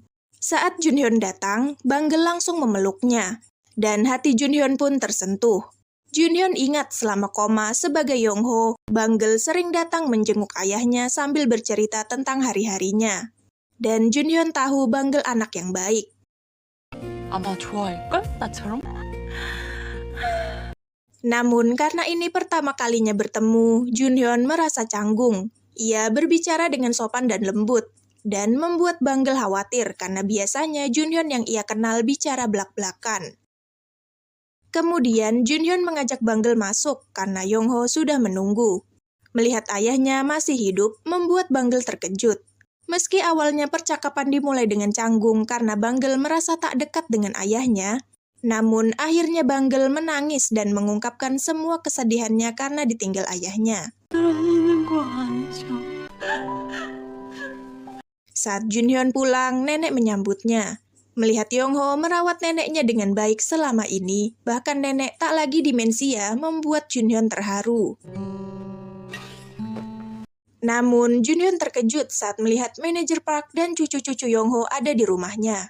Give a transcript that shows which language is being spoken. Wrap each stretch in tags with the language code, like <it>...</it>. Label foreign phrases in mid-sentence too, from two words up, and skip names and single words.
<id>Saat Junhyun datang, Banggel langsung memeluknya. Dan hati Junhyun pun tersentuh. Junhyun ingat selama koma sebagai Yongho, Banggel sering datang menjenguk ayahnya sambil bercerita tentang hari-harinya. Dan Junhyun tahu Banggel anak yang baik.</id> <ko>아마 좋아할걸? 나처럼?</ko> <id>Namun karena ini pertama kalinya bertemu, Junhyun merasa canggung. Ia berbicara dengan sopan dan lembut, dan membuat Banggel khawatir karena biasanya Junhyun yang ia kenal bicara belak-belakan. Kemudian Junhyun mengajak Banggel masuk karena Yongho sudah menunggu. Melihat ayahnya masih hidup, membuat Banggel terkejut. Meski awalnya percakapan dimulai dengan canggung karena Banggel merasa tak dekat dengan ayahnya, namun akhirnya Banggel menangis dan mengungkapkan semua kesedihannya karena ditinggal ayahnya.</id> <ko>들어있는 거 아니죠?</ko> <id>Saat Junhyun pulang, nenek menyambutnya. Melihat Yongho merawat neneknya dengan baik selama ini, bahkan nenek tak lagi demensia membuat Junhyun terharu. Namun, Junhyun terkejut saat melihat manajer Park dan cucu-cucu Yongho ada di rumahnya.</id>